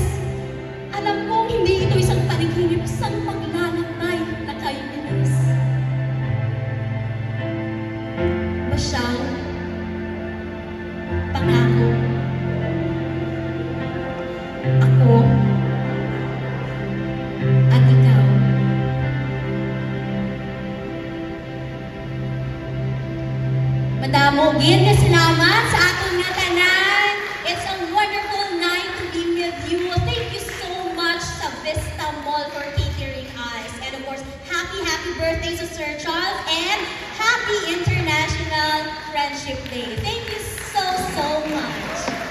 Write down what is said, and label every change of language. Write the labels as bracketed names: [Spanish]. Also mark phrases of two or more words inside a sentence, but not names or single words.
[Filipino] Alam kong hindi ito isang panaginip, isang paglalakbay na kay bilis. Basyaw, pangako, ako, at ikaw. [Hiligaynon] Madamo, gin ka salamat sa aton nga tanan. [English] It's a wonderful night to be with you. Thank you so much sa Vista Mall for catering us. And of course, happy birthday to Sir Charles and happy International Friendship Day. Thank you so much.